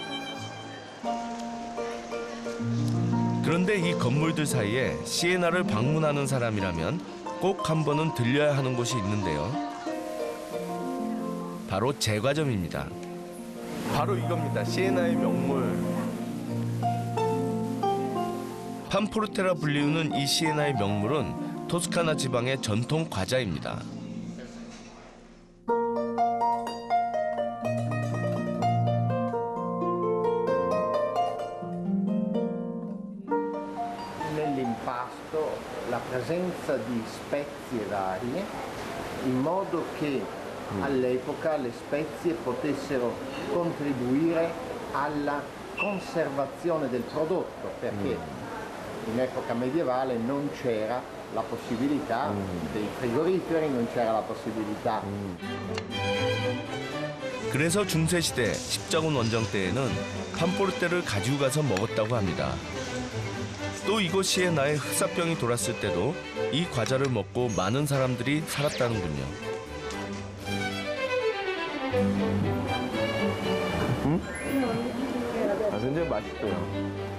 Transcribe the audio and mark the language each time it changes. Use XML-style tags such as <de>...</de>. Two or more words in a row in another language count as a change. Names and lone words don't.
<ko>그런데 이 건물들 사이에 시에나를 방문하는 사람이라면 꼭 한 번은 들려야 하는 곳이 있는데요. 바로 제과점입니다. 바로 이겁니다. 시에나의 명물. 판포르테라 불리우는 이 시에나의 명물은 토스카나 지방의 전통 과자입니다.</ko> <it>Nell'impasto la presenza di spezie varie in modo che all'epoca le spezie potessero contribuire alla conservazione del prodotto perché in epoca medievale non c'era la possibilità dei frigoriferi, non c'era la possibilità.</it> <ko>그래서 중세시대 십자군 원정 때에는 판포르테를 가지고 가서 먹었다고 합니다. 또 이곳 시에나에 흑사병이 돌았을 때도 이 과자를 먹고 많은 사람들이 살았다는군요. 굉장히 맛있어요.</ko>